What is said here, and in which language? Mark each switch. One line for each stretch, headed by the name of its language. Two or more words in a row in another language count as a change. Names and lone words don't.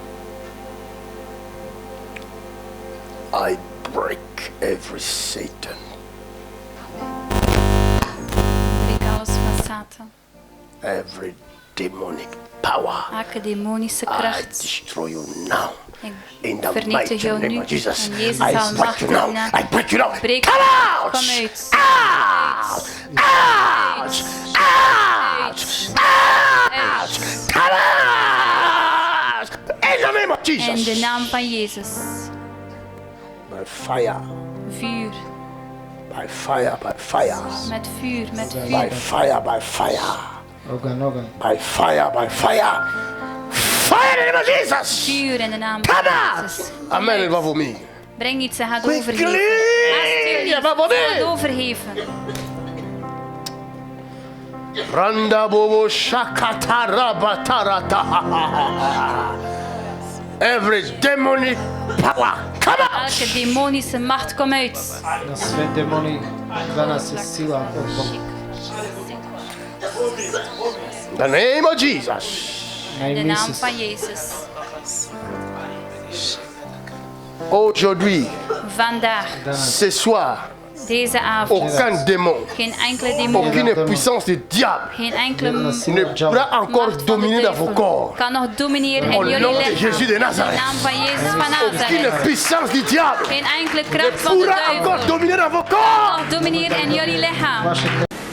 English: I break every Satan Every demonic power,
Dutch: Elke demonische
English: I
Dutch: kracht.
English: destroy you now.
Dutch: Ik
English: In the
Dutch: vernietig
English: mighty
Dutch: jou
English: name
Dutch: nu.
English: of Jesus.
Dutch: En Jezus
English: I
Dutch: zal
English: break you now.
Dutch: machtig
English: I break you now.
Dutch: Breek
English: Come
Dutch: uit.
English: out!
Dutch: Kom uit.
English: Out! Out! Out! Out! Come out! In the name of
Dutch: In
English: Jesus.
Dutch: de naam van Jezus.
English: By fire,
Dutch: Vuur.
English: by fire, by fire,
Dutch: Met vuur, met
English: by
Dutch: vuur.
English: fire, by fire,
Dutch: Ogen.
English: by fire, by fire. Fire in the name of Jesus.
Dutch: Vuur in de naam
English: Come
Dutch: van
English: out!
Dutch: Jezus.
French: Amen. Il va vomir.
Dutch: Breng iets, hij gaat
English: Quickly!
Dutch: overgeven. Ja, maar wanneer? Hij gaat overgeven. Randa bobo shakatara batarata.
English: Every demonic power, come out!
Dutch: Elke demonische macht, kom uit.
Serbian: Na sve demoni, danas je sila od Boga.
English: In the name of Jesus.
Serbian: Na
Dutch: In de
Serbian: ime
Dutch: naam
Serbian: Isus.
Dutch: van Jezus.
French: Aujourd'hui,
Dutch: Vandaag,
French: ce soir,
Dutch: deze avond.
French: aucun démon,
Dutch: Geen enkele demon.
French: aucune puissance du diable
Dutch: Geen enkele
Serbian: Jedna
Dutch: macht
Serbian: sila
French: ne
Serbian: od džava.
French: pourra encore
Dutch: van de
French: dominer dans vos
Dutch: duivel
French: corps.
Dutch: kan nog domineren
French: Au
Dutch: in
French: nom
Dutch: jullie
French: de
Dutch: lichaam.
French: Jésus de
Dutch: In de
French: Nazareth.
Dutch: naam van Jezus van
French: Aucune
Dutch: Nazareth.
French: puissance du diable
Dutch: Geen enkele
French: ne
Dutch: kracht van de
French: pourra encore
Dutch: duivel
French: dominer dans vos corps.
Dutch: kan nog domineren in jullie lichaam.
Serbian: Vaše